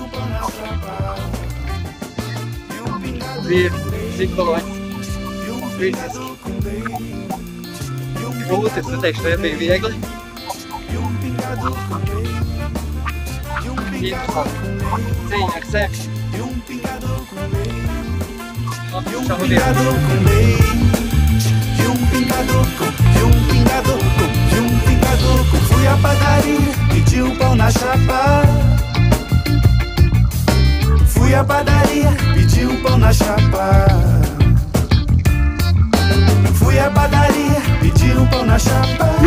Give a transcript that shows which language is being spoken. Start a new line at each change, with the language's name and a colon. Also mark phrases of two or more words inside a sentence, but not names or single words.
Latvian: Bija psiholoģiski, fiziski. Grūti, es neteikšu, nebija viegli. Interesanti. Cīņa ar sevi.
Portuguese: pingado com leite, e um pingado com, e um pingado com, e um pingado com. Fui à padaria, pedi um pão na chapa. Fui à padaria, pedi um pão na chapa. Fui à padaria, pedi um pão na chapa.